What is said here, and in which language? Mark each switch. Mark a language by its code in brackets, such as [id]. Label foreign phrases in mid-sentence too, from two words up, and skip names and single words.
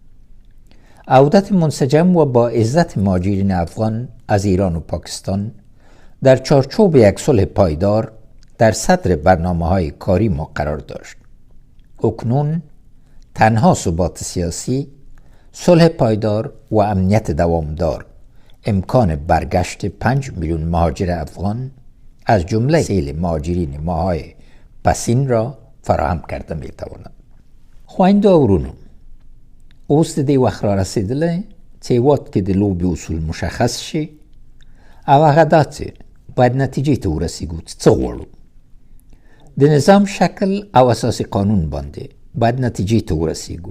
[fa] عودت منسجم و با عزت مهاجرین افغان از ایران و پاکستان در چارچوب یک صلح پایدار در صدر برنامه‌های کاری ما قرار داشت. اکنون تنها ثبات سیاسی، صلح پایدار و امنیت دوامدار امکان برگشت 5 میلیون مهاجر افغان از جمله سیل مهاجرین ماهای پسین را فراهم کرده می تواند. [ps] خویندو او ورونو، اوس د دې وخت را رسېدلی چې هېواد کې د لوبې اصول مشخص شي او هغه دا چې باید نتیجې ته ورسېږو چې څه غواړو. د نظام شکل او اساسي قانون باندې باید نتیجې ته ورسېږو.